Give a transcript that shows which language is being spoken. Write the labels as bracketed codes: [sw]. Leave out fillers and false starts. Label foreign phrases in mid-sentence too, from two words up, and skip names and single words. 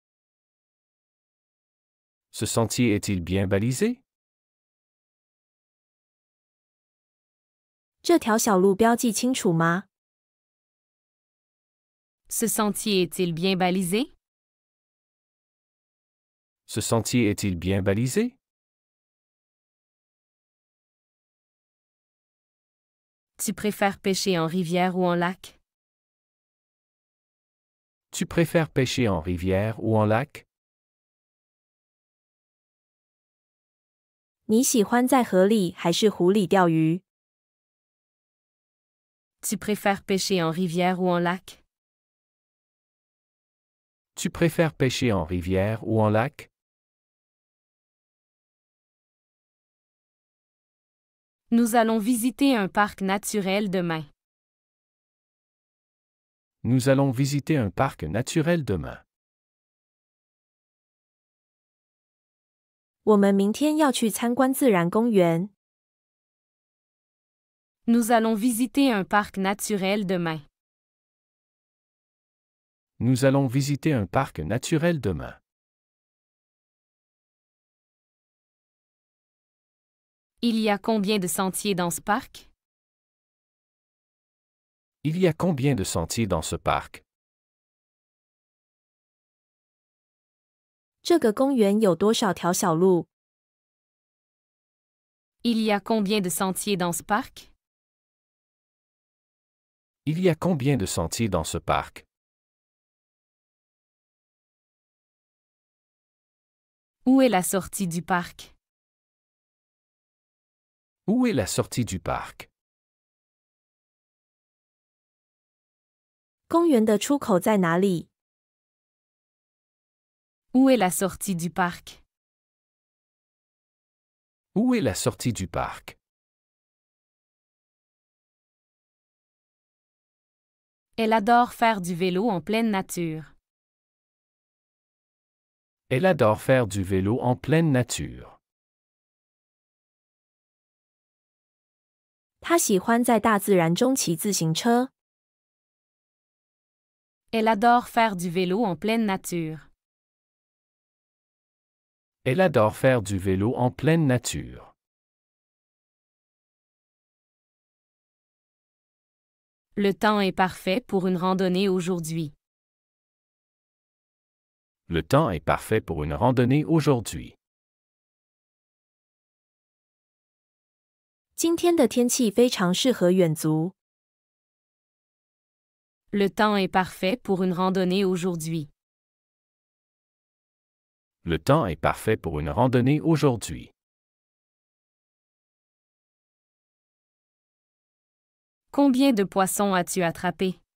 [fr] Ce sentier est-il bien balisé? [zh] 这条小路标记清楚吗？ [fr] Ce sentier est-il bien balisé? Ce sentier est-il bien balisé? Tu préfères pêcher en rivière ou en lac? Tu préfères pêcher en rivière ou en lac? [zh] 你喜欢在河里还是湖里钓鱼？ [fr] Tu préfères pêcher en rivière ou en lac? Tu préfères pêcher en rivière ou en lac? Nous allons visiter un parc naturel demain. Nous allons visiter un parc naturel demain. [zh] 我们明天要去参观自然公园。 [fr] Nous allons visiter un parc naturel demain. Nous allons visiter un parc naturel demain. Il y a combien de sentiers dans ce parc? Il y a combien de sentiers dans ce parc? [zh] 这个公园有多少条小路？ [fr] Il y a combien de sentiers dans ce parc? Il y a combien de sentiers dans ce parc? Où est la sortie du parc? Où est la sortie du parc? [zh] 公园的出口在哪里？ [fr] Où est la sortie du parc? Où est la sortie du parc? Elle adore faire du vélo en pleine nature. Elle adore faire du vélo en pleine nature. [zh] 他喜欢在大自然中骑自行车。 [fr] Elle adore faire du vélo en pleine nature. Elle adore faire du vélo en pleine nature. Le temps est parfait pour une randonnée aujourd'hui. Le temps est parfait pour une randonnée aujourd'hui. [zh] 今天的天气非常适合远足。 [fr] Le temps est parfait pour une randonnée aujourd'hui. Le temps est parfait pour une randonnée aujourd'hui. Combien de poissons as-tu attrapé?